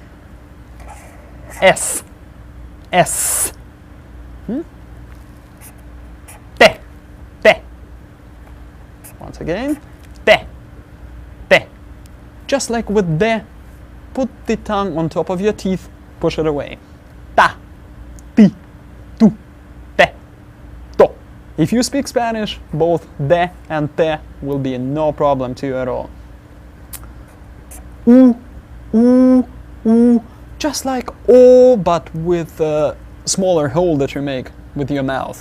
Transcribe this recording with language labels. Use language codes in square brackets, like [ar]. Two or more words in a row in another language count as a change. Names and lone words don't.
[en] S, S. Te, te. Once again, te, te. Just like with de, put the tongue on top of your teeth, push it away. Ta, ti, tu, te, to. If you speak Spanish, both de and te will be no problem to you at all. U, u, u. Just like O, but with a smaller hole that you make with your mouth.